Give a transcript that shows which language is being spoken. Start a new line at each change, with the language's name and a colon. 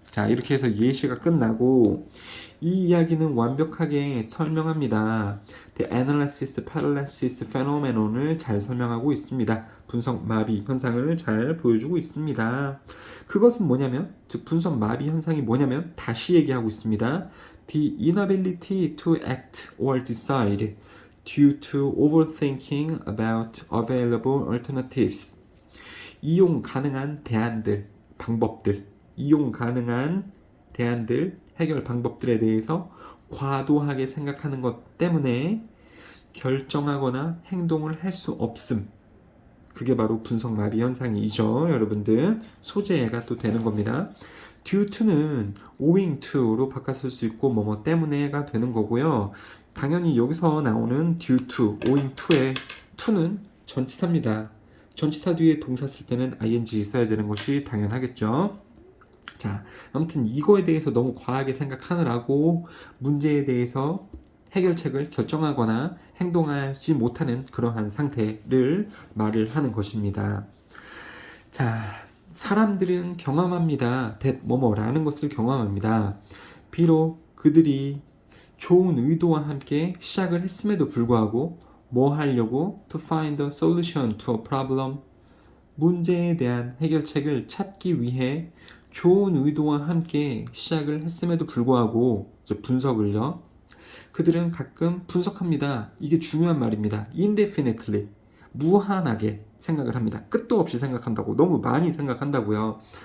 Korean: 자, 이렇게 해서 예시가 끝나고 이 이야기는 완벽하게 설명합니다.
English: The analysis paralysis phenomenon을
Korean: 잘 설명하고 있습니다. 분석 마비 현상을 잘 보여주고 있습니다. 그것은 뭐냐면, 즉 분석 마비 현상이 뭐냐면 다시 얘기하고 있습니다.
English: The inability to act or decide due to overthinking about available alternatives.
Korean: 이용 가능한 대안들, 방법들, 이용 가능한 대안들, 해결 방법들에 대해서 과도하게 생각하는 것 때문에 결정하거나 행동을 할 수 없음. 그게 바로 분석마비 현상이죠. 여러분들 소재가 또 되는 겁니다. due to는 owing to로 바꿨을 수 있고 뭐뭐 때문에가 되는 거고요. 당연히 여기서 나오는 due to, owing to의 to는 전치사입니다. 전치사 뒤에 동사 쓸 때는 ing 써야 되는 것이 당연하겠죠. 자, 아무튼 이거에 대해서 너무 과하게 생각하느라고 문제에 대해서 해결책을 결정하거나 행동하지 못하는 그러한 상태를 말을 하는 것입니다. 자, 사람들은 경험합니다. that 뭐뭐라는 것을 경험합니다. 비록 그들이 좋은 의도와 함께 시작을 했음에도 불구하고 뭐 하려고?
English: To find a solution to a problem.
Korean: 문제에 대한 해결책을 찾기 위해 좋은 의도와 함께 시작을 했음에도 불구하고 분석을요. 그들은 가끔 분석합니다. 이게 중요한 말입니다. indefinitely. 무한하게 생각을 합니다. 끝도 없이 생각한다고. 너무 많이 생각한다고요.